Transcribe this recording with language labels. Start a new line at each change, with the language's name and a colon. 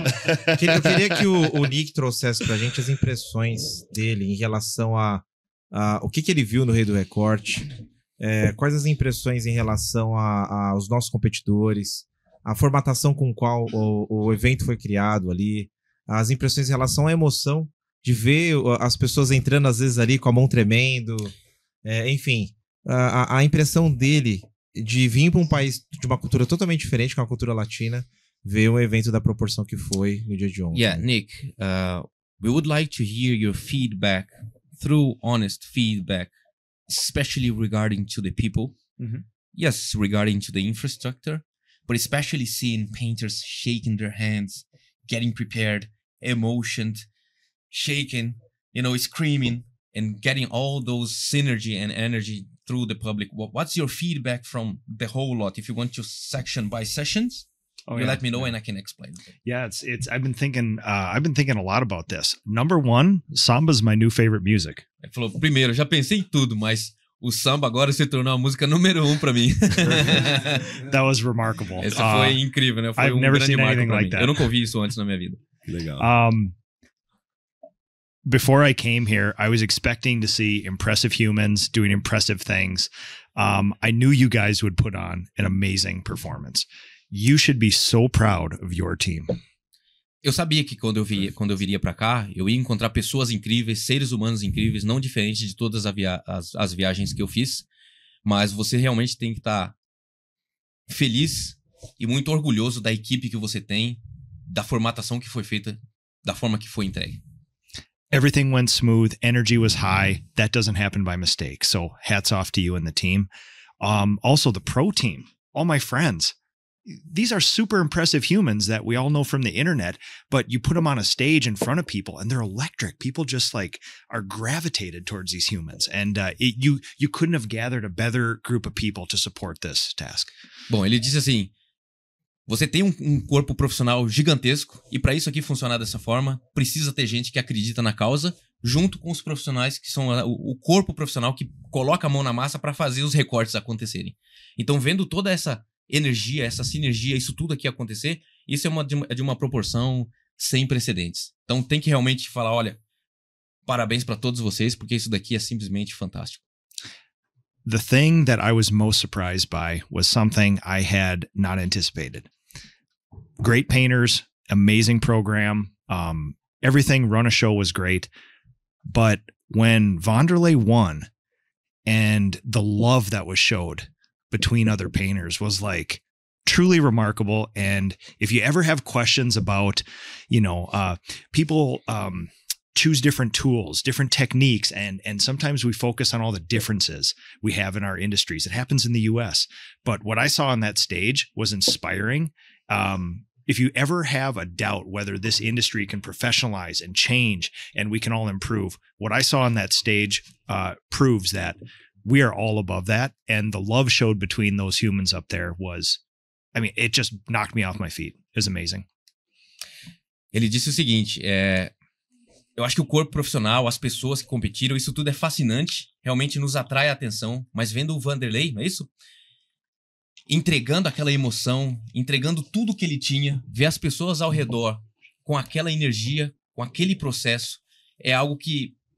Portuguese: Eu queria que o Nick trouxesse pra gente as impressões dele em relação a o que ele viu no Rei do Recorte, quais as impressões em relação aos nossos competidores, a formatação com qual o evento foi criado ali, as impressões em relação à emoção de ver as pessoas entrando às vezes ali com a mão tremendo. Enfim, a impressão dele de vir para um país de uma cultura totalmente diferente, que é uma cultura latina, ver um evento da proporção que foi no dia de ontem.
English: Yeah, Nick, we would like to hear your feedback, through honest feedback, especially regarding to the people. Yes, regarding to the infrastructure, but especially seeing painters shaking their hands, getting prepared, emotioned, shaking, screaming, and getting all those synergy and energy through the public. What's your feedback from the whole lot? If you want to section by sessions, let me know and I can explain. Yeah, it's. I've been thinking a lot about this. Number one, samba's my new favorite music.
Portuguese: Ele falou, primeiro, já pensei em tudo, mas o samba agora se tornou a música número 1 pra mim.
English: That was remarkable.
Portuguese: Essa foi incrível, né? Foi
English: I've never seen anything
Portuguese: pra
English: like
Portuguese: mim.
English: that.
Portuguese: Eu nunca ouvi isso antes na minha vida. Legal.
English: Before I came here, I was expecting to see impressive humans doing impressive things. I knew you guys would put on an amazing performance. You should be so proud of your team. Eu sabia que quando eu viria pra cá, eu ia encontrar pessoas incríveis, seres humanos incríveis, não diferente de todas as viagens que eu fiz, mas você realmente tem que estar feliz e muito orgulhoso da equipe que você tem, da formatação que foi feita, da forma que foi entregue. Everything went smooth. Energy was high. That doesn't happen by mistake. So hats off to you and the team. Also the pro team, all my friends. These are super impressive humans that we all know from the internet, but you put them on a stage in front of people and they're electric. People just are gravitated towards these humans. And you couldn't have gathered a better group of people to support this task.
Portuguese: Bom, ele disse assim, você tem um corpo profissional gigantesco e para isso aqui funcionar dessa forma, precisa ter gente que acredita na causa, junto com os profissionais que são o corpo profissional que coloca a mão na massa para fazer os recortes acontecerem. Então, vendo toda essa energia, essa sinergia, isso tudo aqui acontecer, isso é de uma proporção sem precedentes. Então tem que realmente falar, olha, parabéns para todos vocês, porque isso daqui é simplesmente fantástico.
English: The thing that I was most surprised by was something I had not anticipated. Great painters, amazing program, everything run a show was great, but when Vanderlei won and the love that was showed between other painters was truly remarkable. And if you ever have questions about, people choose different tools, different techniques, and sometimes we focus on all the differences we have in our industries. It happens in the US. But what I saw on that stage was inspiring. If you ever have a doubt whether this industry can professionalize and change and we can all improve, what I saw on that stage proves that we are all above that. And the love showed between those humans up there it just knocked me off my feet. It was amazing.
Portuguese: Ele disse o seguinte, eu acho que o corpo profissional, as pessoas que competiram, isso tudo é fascinante, realmente nos atrai a atenção, mas vendo o Vanderlei, não é isso? Entregando aquela emoção, entregando tudo que ele tinha, ver as pessoas ao redor com aquela energia, com aquele processo, é algo que